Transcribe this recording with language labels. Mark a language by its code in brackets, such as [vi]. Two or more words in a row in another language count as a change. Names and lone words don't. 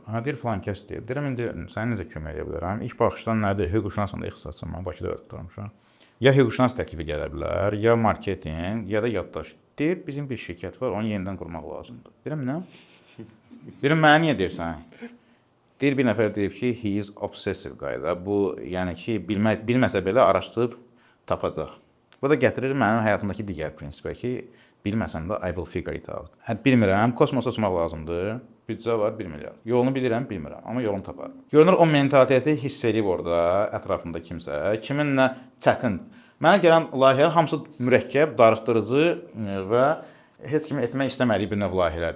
[az] Ha deyir falan kəs deyir. Deyirəm indi sənə necə kömək edə bilərəm? İlk baxışdan nədir? Hüquqşünasında ixtisasım var, Bakıda öyrətmişəm. Ya hüquqşünas təklifi gələ bilər, ya marketinq, ya da yaddaş. Deyir, bizim bir şirkət var, onu yenidən qurmaq lazımdır. Deyirəm, nə? Deyirəm, mənə niyə deyirsən? Deyir, bir nəfər deyib ki, [en] he is obsessive [az] qayda. Bu, yəni ki, bilməsə belə araşdırıb tapacaq. Bu da gətirir mənim həyatımdakı digər prinsipə ki, bilməsəm də [en] I will figure it out. [az] Bilmirəm, kosmosa uçmaq lazımdır. Büdcə var 1 milyar. Yolunu bilirəm, bilmirəm, amma yolunu taparım. Görünür o mentaliteti hiss edib orada ətrafında kimsə, kiminlə çətin. Mənə gələn layihələr hamısı mürəkkəb, darıxdırıcı və heç kimi etmək istəmədiyi bir növ layihələrdir.